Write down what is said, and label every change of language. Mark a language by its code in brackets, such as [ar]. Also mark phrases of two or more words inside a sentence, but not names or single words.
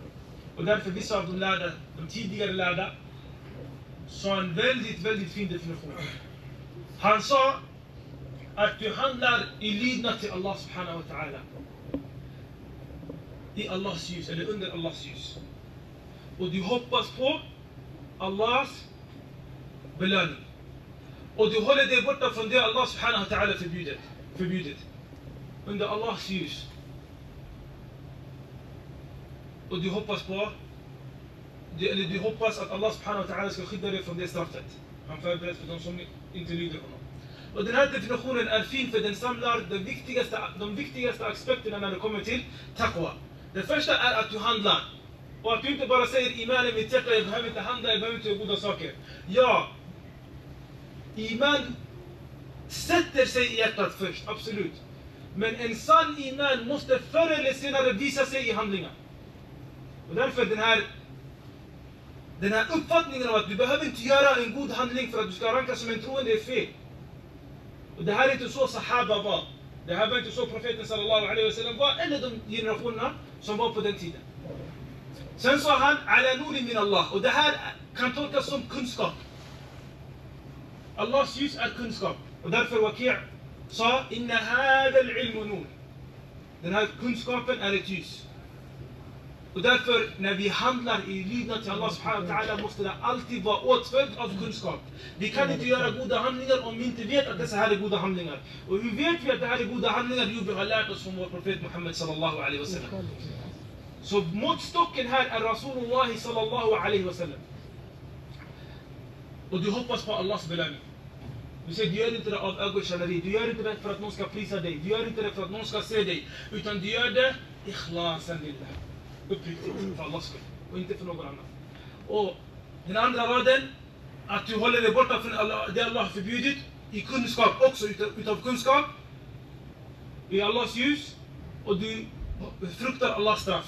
[sv] Och därför vissa av de lärda, de tidigare lärda, sa en väldigt fin definition. Han sa att du handlar i lydnad till [ar] الله سبحانه وتعالى, [sv] i Allahs ljus eller under Allahs ljus, och du hoppas på Allahs belöning, och du håller dig borta från det [ar] الله سبحانه وتعالى [sv] förbjudet under Allahs ljus, och du hoppas på du hoppas att [ar] الله سبحانه وتعالى [sv] ska skydda dig från det straffet han förberett för de som inte lyder honom. Och den här definitionen är fin, för den samlar de viktigaste aspekterna när det kommer till taqwa. Det första är att du handlar, och att du inte bara säger iman är mitt hjärta, jag behöver inte handla, jag behöver inte göra goda saker. Ja, iman sätter sig i hjärtat först, absolut. Men en sann iman måste förr eller senare visa sig i handlingar. Och därför den här uppfattningen av att du behöver inte göra en god handling för att du ska rankas som en troende är fel. Och det här är inte så sahaba var. Det här var inte så profeten [ar] صلى الله عليه وسلم [sv] var, eller de generationerna som var på den tiden. Sen sa han [ar] على نور من الله, [sv] och det här kan tolkas som kunskap. Allahs ljus är kunskap, och därför Waki' sa [ar] إن هذا العلم نور. [sv] Den här kunskapen är ett ljus. Och därför när vi handlar i lydnad till [ar] الله سبحانه وتعالى [sv] måste det alltid vara åtföljd av kunskap. Vi kan inte göra goda handlingar om vi inte vet att dessa här är goda handlingar. Och hur vet vi att det här är goda handlingar? Jo, vi har lärt oss från vår profet Muhammed [ar] صلى الله عليه وسلم. [sv] Så måttstocken här är [ar] رسول الله صلى الله عليه وسلم. [sv] Och du hoppas på Allahs belöning. Du säger, du gör inte det av ögonkänneri, du gör inte det för att någon ska prisa dig, du gör inte det för att någon ska se dig, utan du gör det [ar] إخلاصا لله. [sv] Uppriktigt för Allahs skull och inte för någon annan. Och den andra raden, att du håller dig borta från det Allah har förbjudit i kunskap, också utav kunskap i Allahs ljus, och du fruktar Allahs straff.